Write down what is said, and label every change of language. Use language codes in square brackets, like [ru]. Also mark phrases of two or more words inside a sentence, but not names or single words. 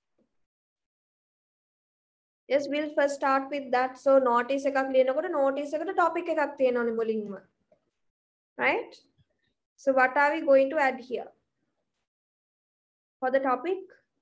[en] Yes, we'll first start with that. So notice [si] එකක් ලියනකොට notice එකට topic එකක් තියෙනවනේ මුලින්ම. [en] Right? So what are we going to add here? For the topic?